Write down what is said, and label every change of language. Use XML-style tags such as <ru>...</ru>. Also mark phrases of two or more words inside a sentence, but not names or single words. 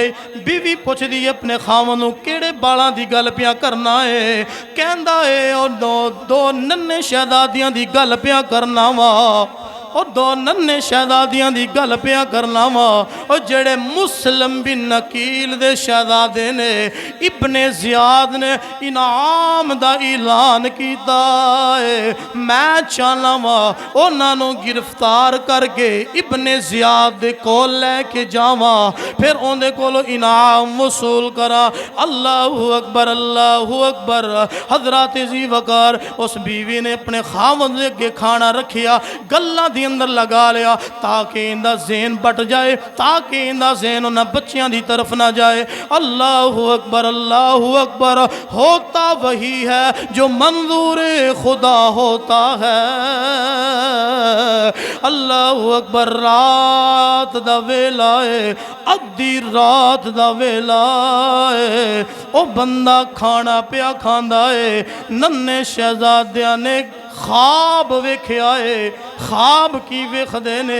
<pa>بیوی پچھدی اپنے خاوند نوں کیہڑے بالاں دی گل پیا کرنا ہے، کہندا ہے او دو ننھے شہزادیاں دی گل پیا کرنا واں، اور 2 ننھے شہزادیاں دی گل پیا کرنا واں، اور جیہڑے مسلم بن عقیل دے شہزادے نے ابنِ زیاد نے انعام دا اعلان کیا ہے. میں چاہنا واں انہوں نے گرفتار کر کے ابنِ زیاد دے کول لے کے جاواں، پھر ان کے کولوں انعام وصول کراں.</pa> <ar>الله أكبر، الله أكبر.</ar> <pa>حضرت جی وقار اس بیوی نے اپنے خاوند دے اگے کھانا رکھیا، گلاں دی اندر لگا لیا</pa> <ur>تاکہ ان کا ذہن بٹ جائے، تاکہ ان کا ذہن انہوں نے بچوں کی طرف نہ جائے.</ur> <ar>الله أكبر</ar> <ur>ہوتا وہی ہے جو منظورِ خدا ہوتا ہے.</ur> <ar>الله أكبر.</ar> <pa>رات دا ویلا ہے، ادھی رات دا ویلا ہے، او بندہ کھانا پیا کھاندا ہے. ننھے شہزادیاں نے خواب ویکھیا ہے. خواب کی ویکھدے نے?</pa>